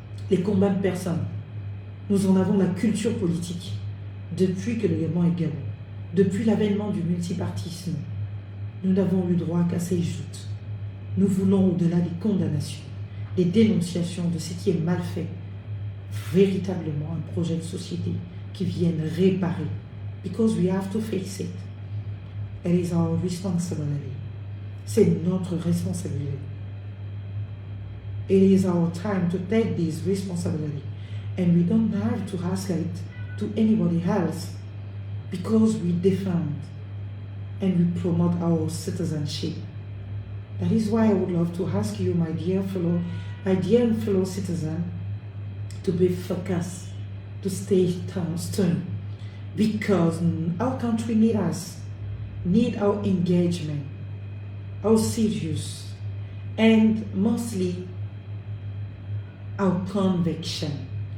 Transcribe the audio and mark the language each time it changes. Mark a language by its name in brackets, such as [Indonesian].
[French] Les combats de personnes, nous en avons la culture politique depuis que le Gabon est Gabon, depuis l'avènement du multipartisme. Nous n'avons eu droit qu'à ces joutes. Nous voulons, au-delà des condamnations, des dénonciations de ce qui est mal fait, véritablement un projet de société qui vienne réparer. [English] Because we have to face it. It is our responsibility. [French] C'est notre responsabilité. [English] It is our time to take this responsibility. And we don't have to ask it to anybody else because we defend and we promote our citizenship. That is why I would love to ask you, my dear fellow citizen, to be focused, to stay stern, because our country needs us, need our engagement, our serious, and mostly our conviction.